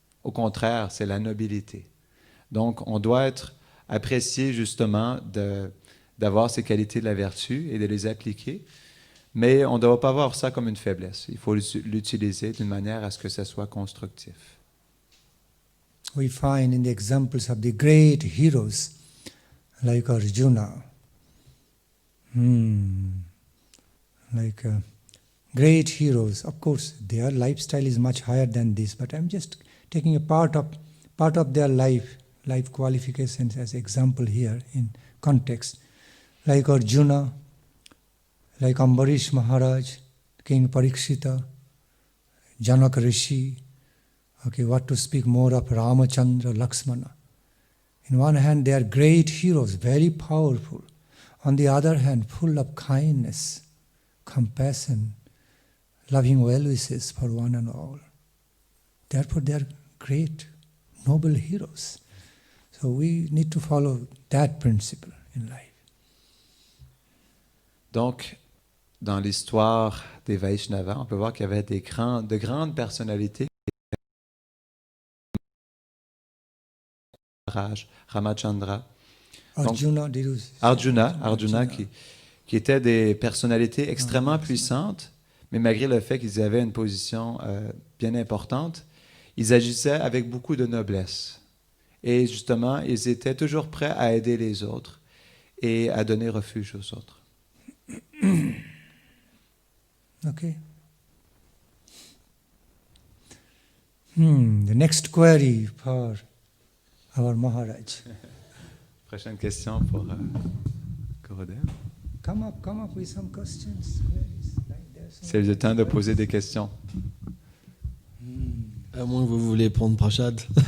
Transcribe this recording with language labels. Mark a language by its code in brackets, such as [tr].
[fr] Au contraire, c'est la nobilité. Donc, on doit être apprécié justement d'avoir ces qualités de la vertu et de les appliquer, mais on ne doit pas voir ça comme une faiblesse. Il faut l'utiliser d'une manière à ce que ça soit constructif. [en] We find in the examples of the great heroes like Arjuna, like great heroes. Of course, their lifestyle is much higher than this, but I'm just taking a part of their life qualifications as example here in context. Like Arjuna, like Ambarish Maharaj, King Parikshita, Janak Rishi. Okay, what to speak more of Ramachandra, Lakshmana. In one hand, they are great heroes, very powerful. On the other hand, full of kindness, compassion, loving well wishes for one and all. Therefore, they are great, noble heroes. So we need to follow that principle in life. [fr] Donc, dans l'histoire des Vaishnavas, on peut voir qu'il y avait de grandes personnalités. Ramachandra. Arjuna qui étaient des personnalités extrêmement puissantes, mais malgré le fait qu'ils avaient une position bien importante, ils agissaient avec beaucoup de noblesse. Et justement, ils étaient toujours prêts à aider les autres et à donner refuge aux autres. [en] Okay. The next query for our Maharaj. [fr] Prochaine question pour Gurudev. [en] Come up with some questions, queries. [fr] C'est le temps de poser des questions. À moins que vous voulez prendre Prashad.